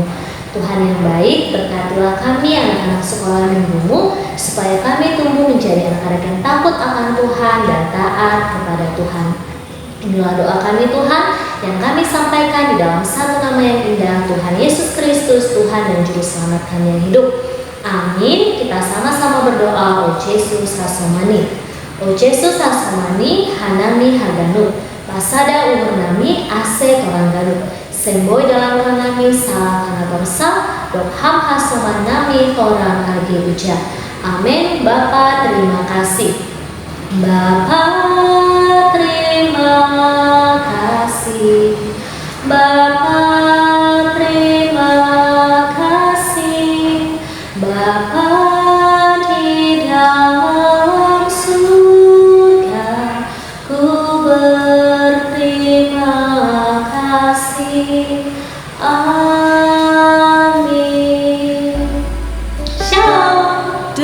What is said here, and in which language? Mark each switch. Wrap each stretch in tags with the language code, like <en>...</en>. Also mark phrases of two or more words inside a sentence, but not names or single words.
<id>Tuhan yang baik, berkatilah kami anak-anak sekolah minggu-Mu, supaya kami tumbuh menjadi anak-anak yang takut akan Tuhan dan taat kepada Tuhan. Inilah doa kami Tuhan, yang kami sampaikan di dalam satu nama yang indah, Tuhan Yesus Kristus, Tuhan dan Juru Selamat kami yang hidup. Amin. Kita sama-sama berdoa.</id> <bts>O Yesus Hasomani, O Yesus Hasomani, Hanami Haganu, Pasada umur nami Ase Torangganu, Semboy dalam kanami salah kana torsa, Dokham Hasoman nami Torang Agi Uja.</bts> <id>Amin. Bapa terima kasih. Bapa terima kasih. Bapa terima kasih. Bapa di dalam surga, ku berterima kasih. Amin. Shalom.</id>